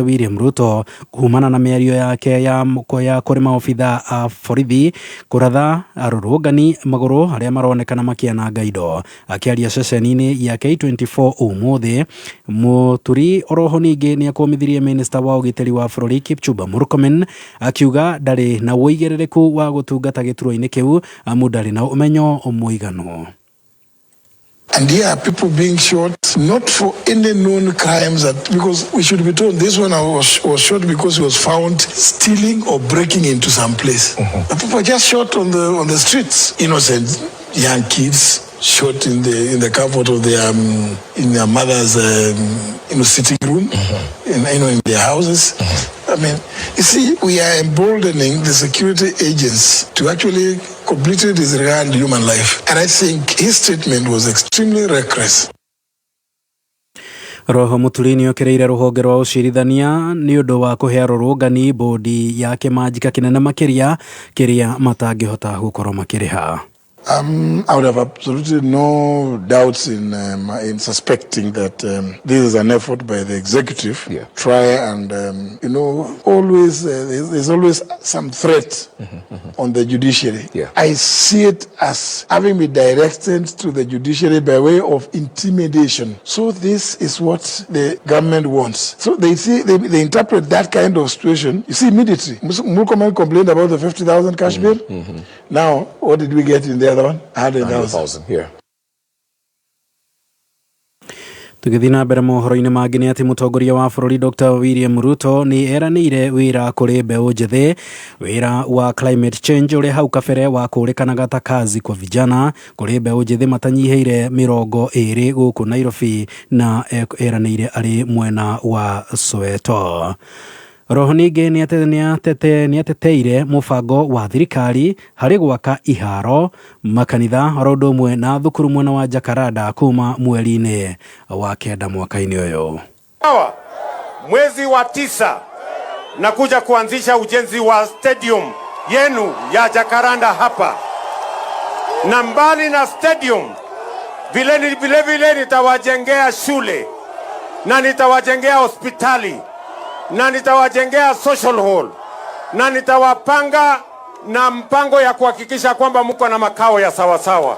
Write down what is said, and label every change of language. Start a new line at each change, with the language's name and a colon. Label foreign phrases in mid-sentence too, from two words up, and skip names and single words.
Kikuyu: William Ruto kumana na mĩario yake ya kũrĩ maobitha a borithi kũratha arũrũngani magũrũ arĩa maronekana makĩananga indo. Akĩaria ceceni-inĩ ya K24 ũmũthĩ, Muturi oroho ningĩ nĩ akũmithirie minista wa ũgitĩri wa bũrũri Kipchumba Murkomen akiuga ndarĩ na ũigĩrĩrĩku wa gũtungata gĩturwa-inĩ kĩu amu ndarĩ na ũmenyo mũiganu.
English: And here are people being shot, not for any known crimes, because we should be told this one was shot because he was found stealing or breaking into some place. People just shot on the streets, innocent young kids shot in the comfort of their in their mother's sitting room, in their houses. I mean, you see, we are emboldening the security agents to actually completely disregard human life. And I think his statement was extremely reckless.
Kikuyu: Roho Muturi nĩ okereire rũhonge rwa ũcirithania nĩ ũndũ wa kũhe arũrũngani bodi ya kĩmanjĩka kĩnene makĩria kĩrĩa matangĩhota gũkorwo makĩrĩha.
English: I would have absolutely no doubts in suspecting that this is an effort by the executive to try and, always there's always some threat on the judiciary. I see it as having been directed to the judiciary by way of intimidation. So this is what the government wants. So they interpret that kind of situation. You see, immediately, Murkomen complained about the 50,000 cash bill. Now, what did we get in the other one? 100,000 here.
Kikuyu: Tũgĩthiĩ na mbere mohoro-inĩ mangĩ nĩ atĩ mũtongoria wa bũrũri Dr. William Ruto nĩ eranĩire wĩra kũrĩ mbeũ njĩthĩ, wĩra wa
English: climate change
Kikuyu: ũrĩa hau kabere wa kũrĩkanaga ta
Swahili: kazi kwa vijana
Kikuyu: kũrĩ mbeũ njĩthĩ matanyihĩire 20 gũkũ Nairobi, na eranĩire arĩ mwena wa Soweto. Roho ningĩ nĩ ateteire mũbango wa thirikari harĩ gwaka iharo, makanitha oro ũndũ ũmwe na thukuru mwena wa Jakaranda kuma mweri-inĩ wa 9 mwaka-inĩ ũyũ.
Swahili: Mwezi wa 9 nakuja kuanzisha ujenzi wa stadium yenu ya Jakaranda hapa, na mbali na stadium vile nitawajengea shule na nitawajengea hospitali na nitawajengea
English: social hall
Swahili: na nitawapanga na mpango ya kuhakikisha kwamba mko na makao ya sawasawa.